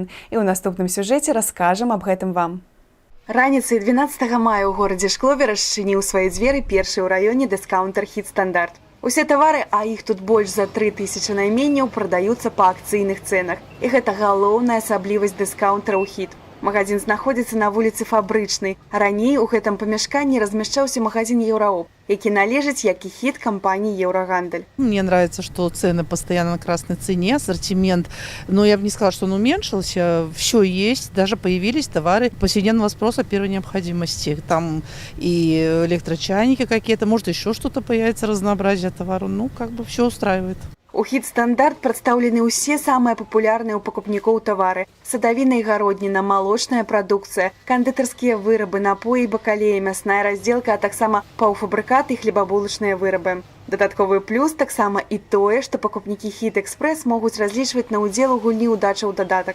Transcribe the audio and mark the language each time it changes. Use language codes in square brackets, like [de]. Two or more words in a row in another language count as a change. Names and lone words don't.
[be] І ў наступным сюжэце раскажам аб гэтым вам. Раніцай 12 мая ў горадзе Шклове расчыніў свае дзверы першы ў раёне дыскаунтар «Хіт Стандарт». Усе тавары, а іх тут больш за 3000 найменняў, прадаюцца па акцыйных цэнах. І гэта галоўная асаблівасць дыскаунтара ў «Хіт». Магазин знаходзіцца на вуліцы Фабрычнай. Раней у гэтым памяшканні размяшчаўся магазин «Еўраопт», які належыць, як і «Хіт», кампании «Еврогандаль». [ru] Мне нравится, что цены постоянно на красной цене, ассортимент. Но я бы не сказала, что он уменьшился. Все есть, даже появились товары повседневного спроса первой необходимости. Там и электрочайники какие-то, может еще что-то появится, разнообразие товаров. Ну, как бы все устраивает. [be] У «Хіт Стандарт» прадстаўлены ўсе самыя папулярныя ў пакупнікоў тавары. Садавіна і гародніна, малочная прадукцыя, кандытарскія вырабы, напоі, бакалеі, мясная раздзелка, а таксама паўфабрыкаты і хлебабулачныя вырабы. Дадатковы плюс таксама і тое, што пакупнікі «Хіт Экспрэс» могуць разлічваць на ўдзел у гульні «Удача ў дадатак».